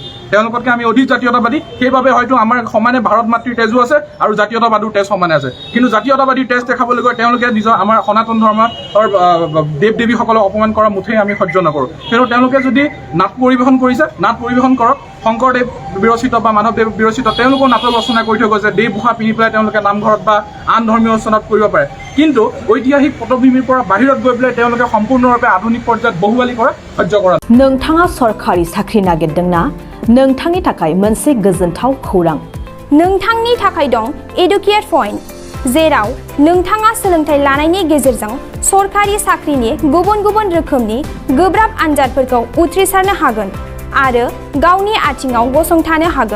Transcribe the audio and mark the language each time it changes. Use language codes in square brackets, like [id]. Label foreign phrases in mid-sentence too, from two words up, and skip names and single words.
[as] তেওঁলোকতকৈ আমি অধিক জাতীয়তাবাদী সেইবাবে হয়তো আমাৰ সমানে ভাৰত মাতৃৰ তেজো আছে আৰু জাতীয়তাবাদীৰ তেজ সমানে আছে কিন্তু জাতীয়তাবাদীৰ তেজ দেখাবলৈ গৈ তেওঁলোকে নিজৰ আমাৰ সনাতন ধৰ্মৰ দেৱ দেৱীসকলক অপমান কৰা মুঠেই আমি সহ্য নকৰোঁ কিন্তু তেওঁলোকে যদি নাট পৰিৱেশন কৰিছে নাট পৰিৱেশন কৰক শংকৰদেৱ বিৰচিত বা মাধৱদেৱ বিৰচিত তেওঁলোকেও নাটক ৰচনা কৰি থৈ গৈছে দেহভূষা পিন্ধি পেলাই তেওঁলোকে নামঘৰত বা আন ধৰ্মীয় অনুষ্ঠানত কৰিব পাৰে কিন্তু ঐতিহাসিক পটভূমিৰ পৰা বাহিৰত গৈ পেলাই তেওঁলোকে সম্পূৰ্ণৰূপে আধুনিক পৰ্যায়ত বহুৱালি কৰা সহ্য কৰা [brx] नोंथाङा सरखारि साख्रि नागिरदोंना नोंथांनि थाखाय मोनसे गोजोनथाव खौरां नोंथांनि थाखाय दं एडुकेट पइन्ट जेराव नोंथाङा सोलोंथाइ लानायनि गेजेरजों सरखारि साख्रिनि गुबुन गुबुन रोखोमनि गोब्राब आनजादफोरखौ उथ्रिसारनो हागोन आरो गावनि आथिङाव गसंथानो हागोन